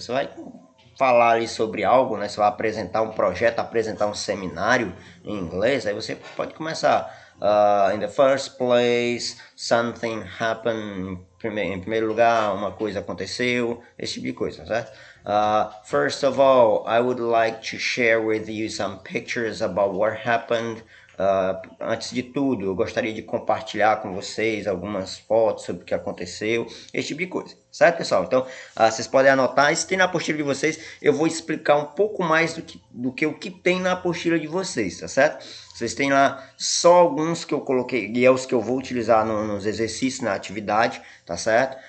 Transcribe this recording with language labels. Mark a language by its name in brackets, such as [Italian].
[Portuguese] Você vai falar ali sobre algo, né? Você vai apresentar um projeto, apresentar um seminário em inglês, aí você pode começar [English] in the first place, something happened, [Portuguese] em primeiro lugar, uma coisa aconteceu, esse tipo de coisa, certo? [English] First of all, I would like to share with you some pictures about what happened. [Portuguese] Antes de tudo, eu gostaria de compartilhar com vocês algumas fotos sobre o que aconteceu, esse tipo de coisa, certo, pessoal? Então, vocês podem anotar, isso tem na apostila de vocês, eu vou explicar um pouco mais do que o que tem na apostila de vocês, tá certo? Vocês têm lá só alguns que eu coloquei, e é os que eu vou utilizar nos exercícios, na atividade, tá certo?